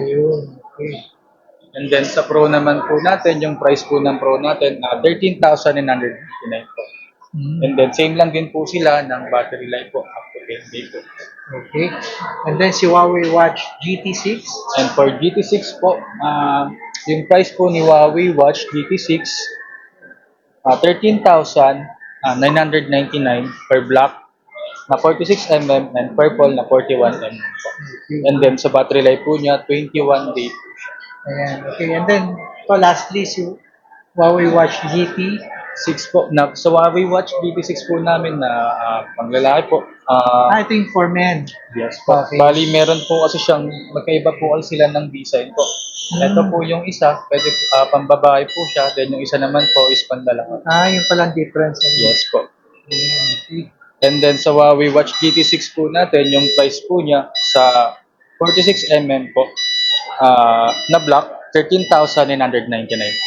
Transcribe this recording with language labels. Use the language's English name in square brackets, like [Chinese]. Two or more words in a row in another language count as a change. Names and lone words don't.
[Filipino] Ayun. Okay. [English] And then [Filipino] sa Pro naman po natin, yung price po ng Pro natin, 13,999 po. [English] And then [Filipino] same lang din po sila ng [English] battery life [Filipino] po, [English] up to 10 days po. [Filipino] Okay. [English] And then [Filipino] si Huawei Watch GT6. [English] And for [Filipino] GT6 po, yung price po ni Huawei Watch GT6, 13,999 per black na 46mm and purple na 41mm po. [English] And then [Filipino] sa [English] battery life [Filipino] po niya, 21 days. Ayan. Okay. [English] And then, lastly, [Filipino] si Huawei Watch GT. 6 po. Sa Huawei Watch GT6 po namin na panglalaki po. Ito yung [English] for men. [Filipino] Yes po. Okay. Bali, meron po kasi siyang, magkaiba po kasi sila ng design po. Ito po yung isa, pwede pambabae po siya, then yung isa naman po is panlalaki. Yung palang difference. Yes po. Ayan. [English] And then [Filipino] sa Huawei Watch GT6 po natin, yung price po niya sa 46mm po, na black, 13,999 po.